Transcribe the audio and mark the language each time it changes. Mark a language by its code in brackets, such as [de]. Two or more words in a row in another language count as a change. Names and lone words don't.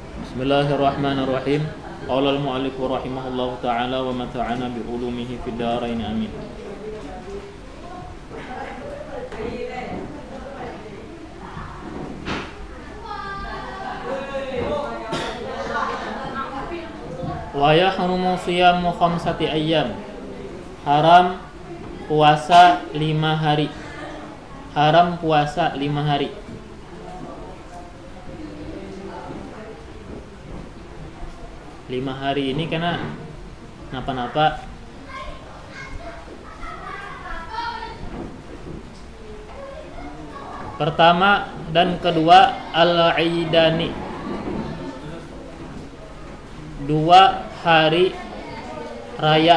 [ar] بسم الله الرحمن الرحيم. قال المؤلف رحمه الله تعالى ومتعنا بعلومه في الدارين آمين. ويحرم صيام خمسة أيام. [id] Haram puasa 5 hari. Haram puasa 5 hari. Lima hari ini karena napa-napa. Pertama dan kedua al-Aidani, 2 hari raya.